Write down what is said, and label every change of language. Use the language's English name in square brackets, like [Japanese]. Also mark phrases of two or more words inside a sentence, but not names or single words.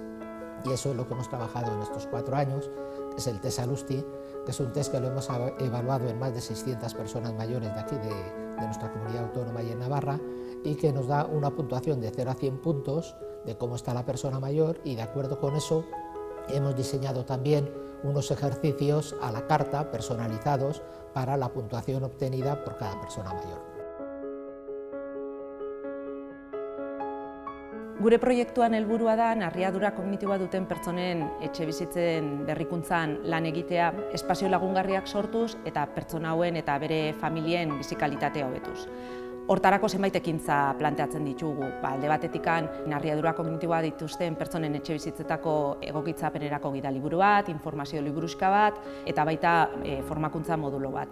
[Spanish] Y eso es lo que hemos trabajado en estos 4 años, que es el test Alusti, que es un test que lo hemos evaluado en más de 600 personas mayores de aquí, de nuestra comunidad autónoma y en Navarra, y que nos da una puntuación de 0 a 100 puntos de cómo está la persona mayor, y de acuerdo con eso hemos diseñado también unos ejercicios a la carta personalizados para la puntuación obtenida por cada persona mayor. [Basque] Gure proiektuan helburua da narriadura kognitiboa duten pertsonen etxebizitzen berrikuntzan lan egitea, espazio lagungarriak sortuz eta pertsona hauen eta bere familien bizi kalitatea hobetuz. Hortarako zenbait ekintza planteatzen ditugu. Alde batetikan narriadura kognitiboa dituzten pertsonen etxebizitzetako egokitzapenerako gidaliburu bat, informazio liburuxka bat eta baita formakuntza modulo bat.